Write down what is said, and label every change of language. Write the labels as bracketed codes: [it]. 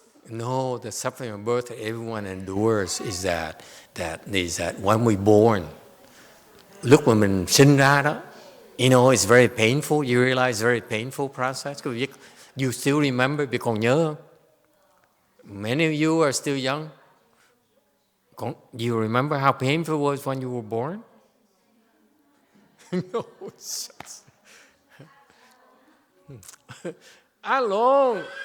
[en] No, the suffering of birth that everyone endures is that when we're born, [vi] lúc mà mình sinh ra đó, [en] you know, it's very painful. You realize very painful process. You still remember, [vi] vì còn nhớ không? [en] Many of you are still young. Do you remember how painful it was when you were born? No, shucks. Alone.